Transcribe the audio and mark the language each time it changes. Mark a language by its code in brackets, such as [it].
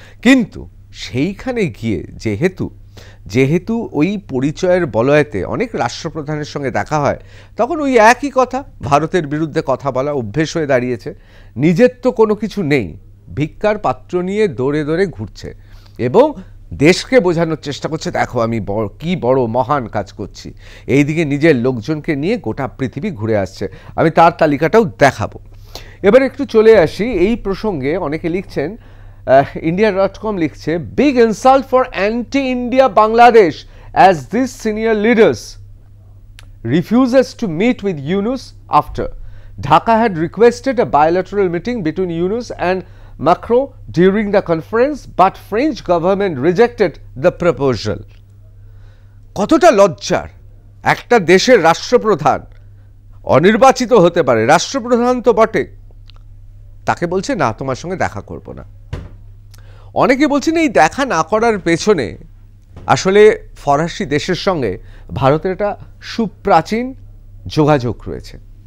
[bn] কিন্তু সেইখানে গিয়ে যেহেতু ওই পরিচয়ের বলয়েতে অনেক রাষ্ট্রপ্রধানের সঙ্গে দেখা হয়, তখন ওই একই কথা ভারতের বিরুদ্ধে কথা বলা অভ্যেস হয়ে দাঁড়িয়েছে। নিজের তো কোনো কিছু নেই, ভিক্ষার পাত্র নিয়ে দৌড়ে দৌড়ে ঘুরছে এবং দেশকে বোঝানোর চেষ্টা করছে দেখো আমি কি বড় মহান কাজ করছি। এইদিকে নিজের লোকজনকে নিয়ে গোটা পৃথিবী ঘুরে আসছে। আমি তার তালিকাটাও দেখাবো। এবার একটু চলে আসি এই প্রসঙ্গে। অনেকে লিখছেন, India.com লিখছে, [en] Big insult for anti India Bangladesh as this senior leaders refuses to meet with Yunus after Dhaka had requested a bilateral meeting between Yunus and Macron during the conference, but French government rejected the proposal. [bn] কতটা লজ্জার, একটা দেশের রাষ্ট্রপ্রধান অনির্বাচিত হতে পারে, রাষ্ট্রপ্রধান তো বটে, তাকে বলছে না তোমার সঙ্গে দেখা করব না। অনেকে বলছেন এই দেখা না করার পেছনে আসলে ফরাসি দেশের সঙ্গে ভারতের একটা সুপ্রাচীন যোগাযোগ রয়েছে।